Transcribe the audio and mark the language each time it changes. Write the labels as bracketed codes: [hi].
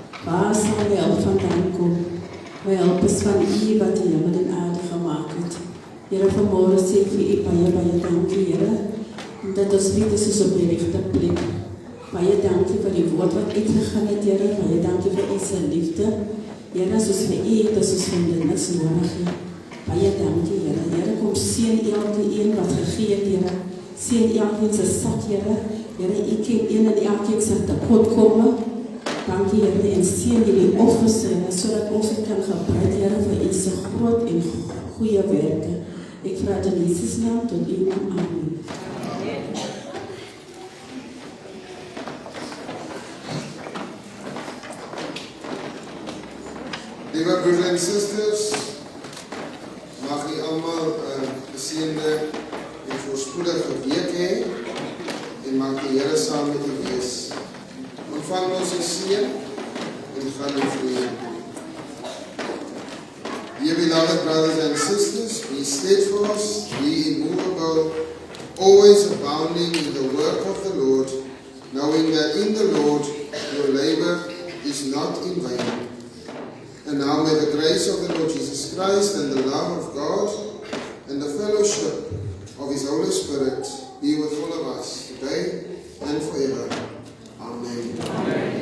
[af] Waar sal die hulp vandaan kom? My hulp is van U wat die hemel en aarde gemaakt het. Here, vanmorgen sê ek vir u baie dankie, Here, dat ons weet is op die regte plek. Baie dankie vir die woord wat uitgegaan het, Here, baie dankie vir u se liefde. Here, soos vir u het, is ons van dit niks nodig het. Baie dankie, Here. Here, kom seën elke een wat gegee het, Here. Seën elkeen se sak, Here. Here, u ken een en elkeen se tekortkomme. Dankie, Here, en seën jullie offers, Here, sodat ons dit kan gebruik, Here, vir u se groot en goeie werke. Ek vra dit in Jesus naam tot u naam. Amen. Lieve broers en sisters, mag u allemaal geseënde en voorspoedige week hê en mag die Here saam met u wees. Ontvang ons die seën en gaan in vrede. [en] Dear beloved brothers and sisters, be steadfast, be immovable, always abounding in the work of the Lord, knowing that in the Lord your labor is not in vain. And now may the grace of the Lord Jesus Christ and the love of God and the fellowship of His Holy Spirit be with all of us today and forever. Amen.